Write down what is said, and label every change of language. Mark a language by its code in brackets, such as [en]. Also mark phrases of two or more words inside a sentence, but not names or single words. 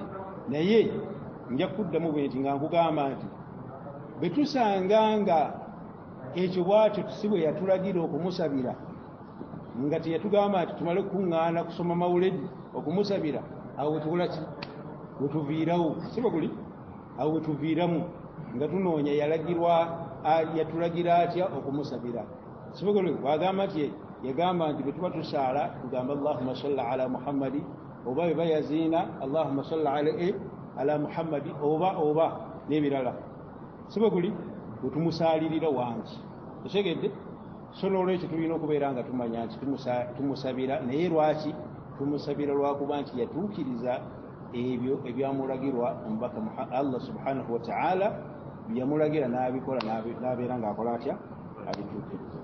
[lg] Naye nja kuddamu bwe nti nga nkugamba nti bwe tusanga nga ekyo bwatyo si bwe yatulagira okumusabira nga teyatugamba nti tumale kukuŋŋaana kusoma mawuledi okumusabira awo wetukolaki wetuviirawo siba guli awo wetuviiramu nga tunoonya yatulagira atya okumusabira siba guli. Wagamba nti yagamba nti bwe tuba tusaala tugamba [ar] اللهم صل على محمد [lg] oba bwe bayaziina [ar] اللهم صل على محمد [lg] oba n'ebirala siba guli wetumusaalirira wangi otegedde. So n'olwekyo tulina okubeera nga tumanya nti tumusabira naye lwaki tumusabira lwakuba nti yatuukiriza ebyo ebyamulagirwa omubaka [ar] الله سبحانه وتعالى [lg] byamulagira n'abikola n'abeera ng'akola atya abituukiriza.